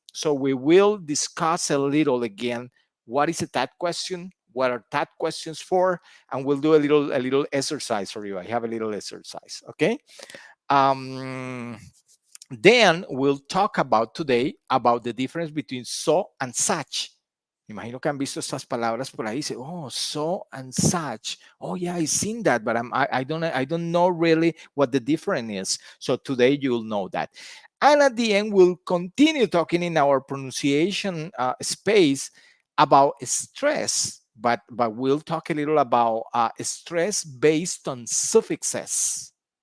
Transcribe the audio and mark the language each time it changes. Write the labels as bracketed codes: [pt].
[en] So we will discuss a little again. What is a TAT question? What are TAT questions for? And we'll do a little exercise for you. I have a little exercise. Okay. Um, then we'll talk about today about the difference between so and such. [es] Me imagino que han visto estas palabras por ahí. Dice, oh, so and such. [en] Oh yeah, I've seen that, but I don't know really what the difference is. So today you'll know that. And at the end, we'll continue talking in our pronunciation space about stress, but we'll talk a little about stress based on suffixes.